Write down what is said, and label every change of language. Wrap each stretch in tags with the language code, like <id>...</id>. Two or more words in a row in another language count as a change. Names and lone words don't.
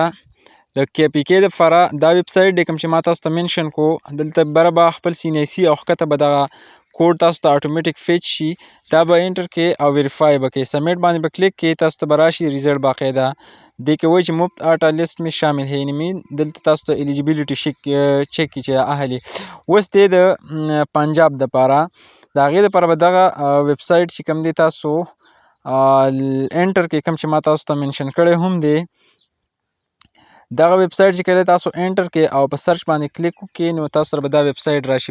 <ps>د کې پي کې دپاره دا ویب سایټ دی کوم چې ما تاسو ته منشن کو. دلته بره به خپل CNIC او ښکته به دغه کوډ تاسو ته اتوماتیک فیچ شي. دا به انټر کې او ویریفای به کوې. سبمیټ باندې به کلیک کې، تاسو ته به راشي ریزلټ باقاعده. دې کې وایي چې</ps> <ur>مفت آټا لیست میں شامل ہے،</ur> <ps>یعنې دلته تاسو ته الیجیبیلیټي چیک کړي چې اهل یې. اوس دی د پنجاب دپاره، د هغې دپاره به دغه ویب سایټ چې کوم دی تاسو انټر کې، کوم چې ما تاسو ته منشن کړی هم دی. دغه ویب سایټ چې کله تاسو انټر کې او په سرچ باندې کلیک وکړئ، نو تاسو سره به دا ویب سایټ راشي.</ps>